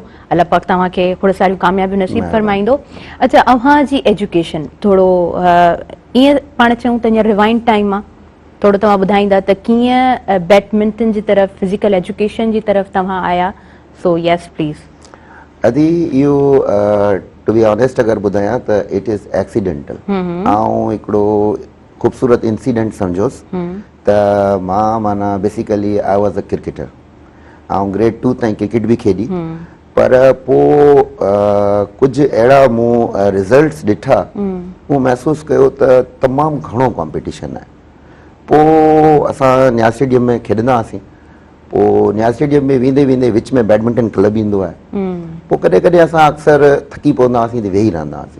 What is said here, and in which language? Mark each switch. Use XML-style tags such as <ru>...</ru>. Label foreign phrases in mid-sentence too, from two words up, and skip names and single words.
<sd>अल्लाह पाक तव्हांखे खोड़ सारियूं कामयाबियूं नसीब फरमाईंदो। अच्छा, अव्हांजी एजुकेशन थोरो ईअं पाण चऊं त हींअर</sd> <en>rewind time</en> <sd>आहे, थोरो तव्हां ॿुधाईंदा त कीअं बैडमिंटन जी तरफ़,</sd> <en>physical education</en> <sd>जी तरफ़ तव्हां आया?</sd> <en>so yes please.</en> <sd>अदी इहो</sd> <en>to be honest</en> <sd>अगरि ॿुधायां त</sd> <en>it is accidental.</en> <sd>ऐं हिकिड़ो ख़ूबसूरत इंसिडेंट सम्झोसि त मां माना</sd> <en>basically I was a cricketer,</en> <sd>ऐं ग्रेड 2 ताईं क्रिकेट बि खेॾी, पर पोइ कुझु अहिड़ा मूं रिज़ल्ट्स ॾिठा, मूं महसूसु कयो त तमामु घणो कॉम्पिटिशन आहे। पोइ असां न्याज स्टेडियम में खेॾंदा हुआसीं, पोइ न्याज स्टेडियम में वेंदे वेंदे विच में बैडमिंटन क्लब ईंदो आहे, पोइ कॾहिं कॾहिं असां अक्सर थकी पवंदा हुआसीं त वेही रहंदा हुआसीं।</sd>